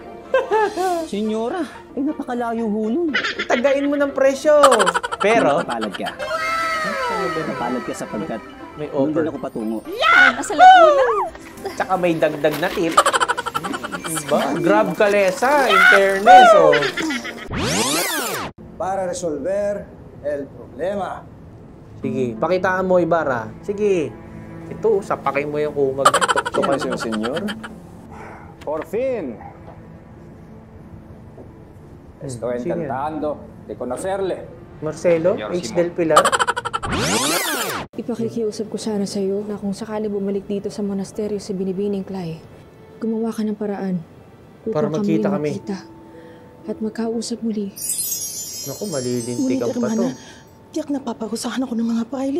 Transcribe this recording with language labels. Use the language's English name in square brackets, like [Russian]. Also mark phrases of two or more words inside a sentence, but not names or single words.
[Filipino] Senyora, ay napakalayo ho nun. Tagain mo ng presyo. Pero, Napalad ka. Napalad ka sapagkat may hindi offer. ako patungo. Nasa Laguna. Tsaka may dagdag na tip. Diba? Grab kalesa, [English] in fairness. Oh. [Spanish] Para resolver el problema. [Filipino] Sige, pakitaan mo, Ibarra. Sige. Ito, sapakin mo yung kumag. Tuktukan [English] Yes, [Filipino] mo. [Spanish] señor. Por fin. Estoy [Filipino] Sino yan? [Spanish] encantado de conocerle. Marcelo, H. Del Pilar. [Filipino] Ipakikiusap ko sana sa'yo na kung sakali bumalik dito sa monasteryo si Binibining Clay, gumawa ka ng paraan Para magkita kami. magkita at magkausap muli. Naku, malilintik Ngunit, pa to. hermana, tiyak napapagusahan ako ng mga pilot.